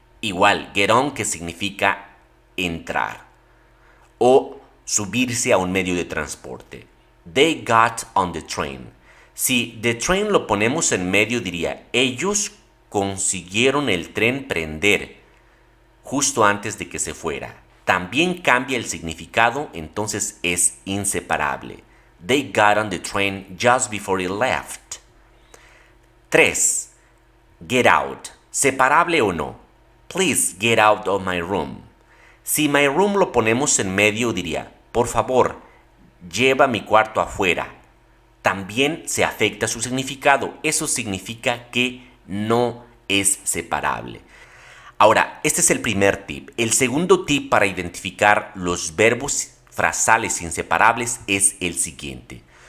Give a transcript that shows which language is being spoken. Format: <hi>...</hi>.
<es>Igual, get on, que significa entrar o subirse a un medio de transporte.</es> <en>They got on the train.</en> <es>Si the train lo ponemos en medio, diría ellos consiguieron el tren prender justo antes de que se fuera. También cambia el significado, entonces es inseparable.</es> <en>They got on the train just before it left. 3. Get out.</en> <es>¿Separable o no?</es> <en>Please get out of my room.</en> <es>Si my room lo ponemos en medio, diría, por favor, lleva mi cuarto afuera. También se afecta su significado. Eso significa que no es separable. Ahora, este es el primer tip. El segundo tip para identificar los verbos frasales inseparables es el siguiente.</es>